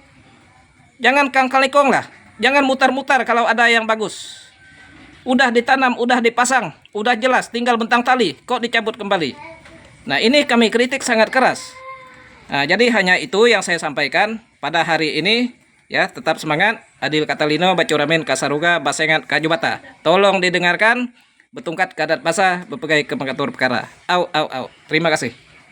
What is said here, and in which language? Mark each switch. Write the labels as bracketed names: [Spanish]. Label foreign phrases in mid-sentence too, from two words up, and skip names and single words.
[Indonesian] Jangan kangkalekong lah. Jangan mutar kalau ada yang bagus. Udah ditanam, udah dipasang, udah jelas, tinggal bentang tali, kok dicabut kembali. Nah, ini kami kritik sangat keras. Nah, jadi hanya itu yang saya sampaikan pada hari ini. Ya, tetap semangat. [Kendayan] Adil Katalino, Bacuramen, Kasaruga, Basengat, Kajubata. [Indonesian] Tolong didengarkan [Kendayan] betungkat kadat basah, bepegai ke mengatur perkara. Au, au, au. [Indonesian] Terima kasih.